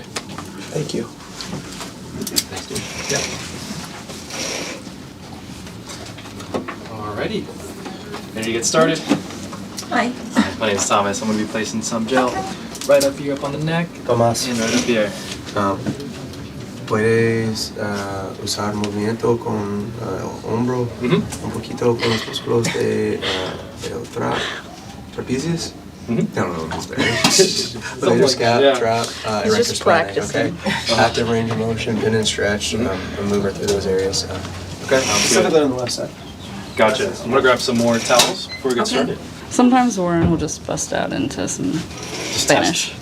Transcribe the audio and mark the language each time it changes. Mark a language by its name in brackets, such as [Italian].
[English] Thank you. Thanks, dude. Yeah. Alrighty. Ready to get started? Hi. My name is Thomas. I'm going to be placing some gel right up here, up on the neck. Tomás. And right up here. [Spanish] Puedes usar movimiento con el hombro, un poquito con los músculos de el trapezius. [English] I don't know what it's there. Later scap, trap, erector spinae, okay? Active range of motion, bend and stretch, and move right through those areas. Okay, specifically on the left side. Gotcha. I'm going to grab some more towels before we get started. Sometimes Warren will just bust out into some Spanish.